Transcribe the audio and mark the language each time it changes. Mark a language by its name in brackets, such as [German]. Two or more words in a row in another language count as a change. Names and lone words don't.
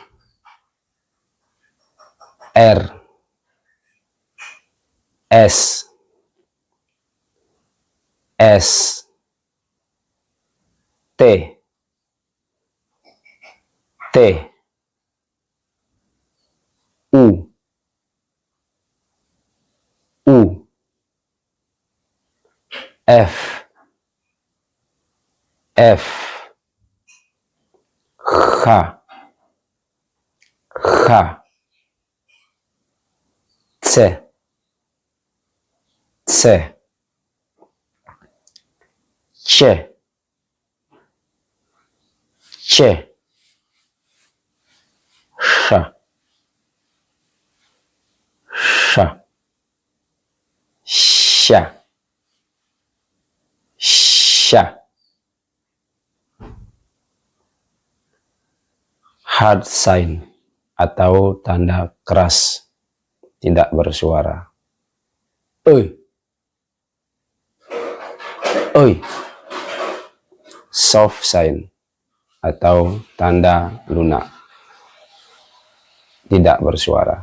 [Indonesian] R. S. S. T. T. U. U. F. F. H. H. C. C, C, C, Sh, Sh, Sha, Sha. Hard sign atau tanda keras, tidak bersuara. Oi, oi. Soft sign atau tanda lunak, tidak bersuara.